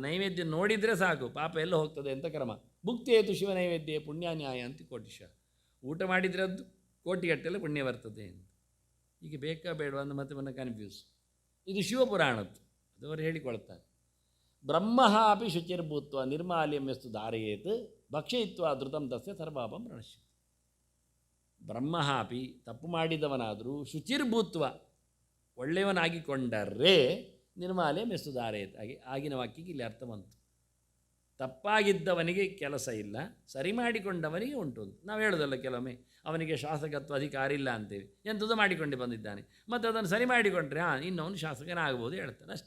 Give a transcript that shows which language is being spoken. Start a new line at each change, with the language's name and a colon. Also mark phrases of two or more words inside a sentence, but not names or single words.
Kannada: ನೈವೇದ್ಯ ನೋಡಿದರೆ ಸಾಕು, ಪಾಪ ಎಲ್ಲ ಹೋಗ್ತದೆ ಅಂತ ಕ್ರಮ.
Sanskrit: ಭುಕ್ತೇತು ಶಿವ ನೈವೇದ್ಯ ಪುಣ್ಯಾನ್ಯಾಯ
Kannada: ಅಂತ ಕೋಟಿಶ. ಊಟ ಮಾಡಿದರೆ ಅದು ಕೋಟಿಗಟ್ಟೆಲ್ಲ ಪುಣ್ಯ ಬರ್ತದೆ ಅಂತ. ಈಗ ಬೇಕಾ ಬೇಡವಾ ಅಂತ ಮತ್ತೆ ಕನ್ಫ್ಯೂಸ್. ಇದು ಶಿವಪುರಾಣದ್ದು, ಅದು ಅವರು ಹೇಳಿಕೊಳ್ತಾರೆ.
Sanskrit: ಬ್ರಹ್ಮ ಅಪಿ ಶುಚಿರ್ಭೂತ್ವ ನಿರ್ಮಾಲ್ಯಂ ಎಷ್ಟು ಧಾರಯೇತ್ ಭಕ್ಷಯಿತ್ವ ಧೃತಂ ತಸ್ಯ ಸರ್ವಾಪಂ ಪ್ರಣಶ್ಯತಿ. ಬ್ರಹ್ಮ ಅಪಿ,
Kannada: ತಪ್ಪು ಮಾಡಿದವನಾದರೂ, ಶುಚಿರ್ಭೂತ್ವ ಒಳ್ಳೆಯವನಾಗಿಕೊಂಡರೆ
Sanskrit: ನಿರ್ಮಾಲ್ಯಂ ಎಷ್ಟು ಧಾರಯೇತ್.
Kannada: ಆಗಿನ ವಾಕ್ಯಕ್ಕೆ ಇಲ್ಲಿ ಅರ್ಥ ಬಂತು. ತಪ್ಪಾಗಿದ್ದವನಿಗೆ ಕೆಲಸ ಇಲ್ಲ, ಸರಿ ಮಾಡಿಕೊಂಡವನಿಗೆ ಉಂಟು. ನಾವು ಹೇಳೋದಲ್ಲ ಕೆಲವೊಮ್ಮೆ ಅವನಿಗೆ ಶಾಸಕತ್ವ ಅಧಿಕಾರ ಇಲ್ಲ ಅಂತೇವೆ, ಎಂಥದ್ದು ಮಾಡಿಕೊಂಡೇ ಬಂದಿದ್ದಾನೆ, ಮತ್ತು ಅದನ್ನು ಸರಿ ಮಾಡಿಕೊಂಡ್ರೆ ಇನ್ನು ಅವನು ಶಾಸಕನಾಗ್ಬೋದು ಹೇಳ್ತಾನೆ ಅಷ್ಟೆ.